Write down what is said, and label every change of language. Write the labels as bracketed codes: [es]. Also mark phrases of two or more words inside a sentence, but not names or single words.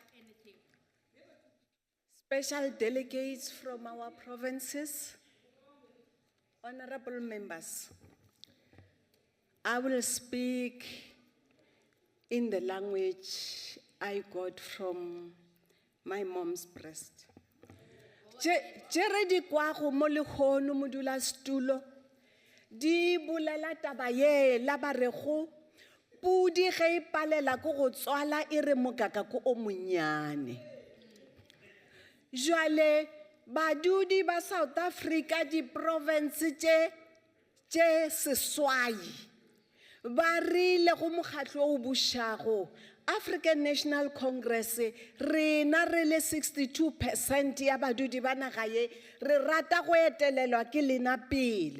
[en] special delegates from our provinces, honorable members, I will speak in the language I got from my mom's breast. [nso] Jere di kwa go mo lekgono modula stulo di bolela taba ye la ba re go pudi ge ipalela go go tswala e re mokaka ko o monyane. Jwale badudi ba South Africa di province tše seswai ba rile go mokgatlo o bušago African National Congress rena re le 62% ya badudi ba naga ye re rata go etelelwa ke lena pele.